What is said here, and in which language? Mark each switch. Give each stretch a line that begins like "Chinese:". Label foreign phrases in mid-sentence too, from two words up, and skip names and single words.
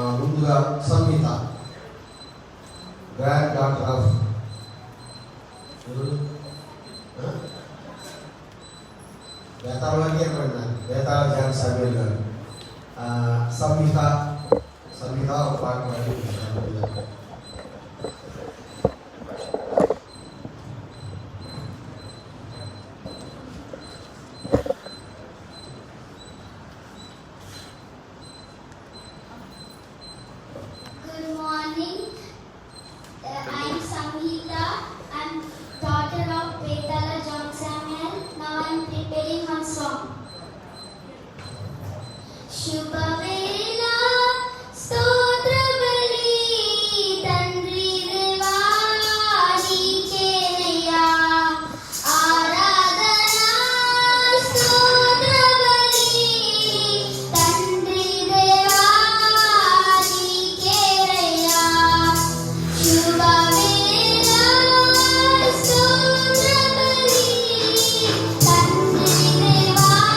Telugu: ముందుగా సంహిత,
English: grand doctor of
Telugu: బేతాళకి ఏమన్నారు? బేతాళ జాన్ సామ్యుల్ గారు సంహిత ఒక పాట పాడి
English: Good morning. I am Samhita. I am daughter of Betala John Samuel. Now I am preparing one song.
Telugu: శుభవేళ స్తోత్ర బలి తండ్రి దేవా నీకియ్య ఆరాధన స్తోత్ర బలి తండ్రి దేవా నీకియ్య శుభవేళ స్తోత్ర బలి తండ్రి దేవా